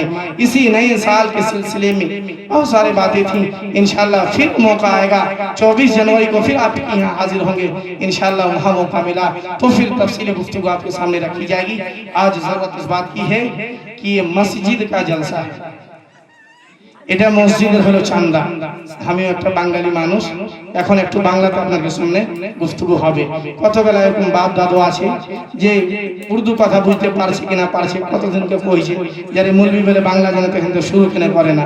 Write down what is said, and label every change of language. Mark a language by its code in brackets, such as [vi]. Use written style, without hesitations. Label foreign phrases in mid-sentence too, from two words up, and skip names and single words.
[ur] اسی نئے سال کے سلسلے میں بہت سارے باتیں تھیں، انشاءاللہ پھر موقع آئے گا، 24 جنوری کو پھر آپ کے یہاں حاضر ہوں گے انشاءاللہ، وہاں موقع ملا تو پھر تفصیل گفتگو آپ کے سامنے رکھی جائے گی۔ آج ضرورت اس بات کی ہے کہ یہ مسجد کا جلسہ ہے، [bn] এটা মসজিদের হলো চান্দা। আমি একটা বাঙালি মানুষ, এখন একটু বাংলাতে আপনাদের সামনে গুফতগু হবে। কতবেলা এরকম বাপ দাদু আছে যে উর্দু কথা বুঝতে পারছে কিনা পারছে, কতজনকে কইছে যারা মুলবি বলে বাংলা জানে তো কিন্তু শুরু কিনা করে না।